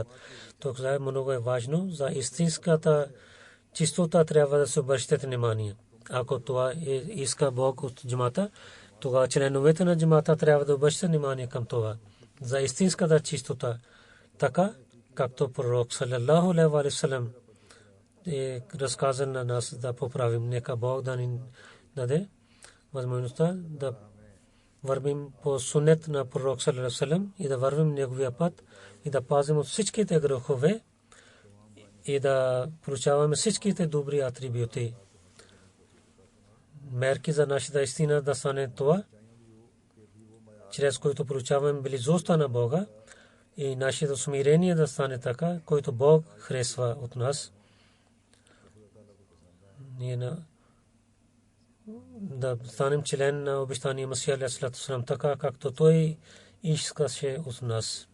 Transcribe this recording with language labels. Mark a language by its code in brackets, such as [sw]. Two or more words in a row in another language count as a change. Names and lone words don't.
[bg] Това е много важно. За истинската чистота трябва да се обръщате внимание. Ако това иска Бог от джамаата, тогава членовете на джамаата трябва да обръщат внимание към това. За истинската чистота. Така, както пророк [ar] صلى الله عليه وسلم [bg] е разказан на нас да поправим. Нека Бог да ни даде възможността да вървим по сунет на пророк [ar] صلى الله عليه وسلم [bg] и да вървим неговия път и да пазим от всичките грехове и да получаваме всичките добри атрибути. Мерки за нашата истина да стане това, чрез който получаваме близостта на Бога и нашето смирение да стане така, който Бог харесва от нас. Ние да станем член на обещания Масия [ar] عليه سلام, [bg] така както той искаше от нас.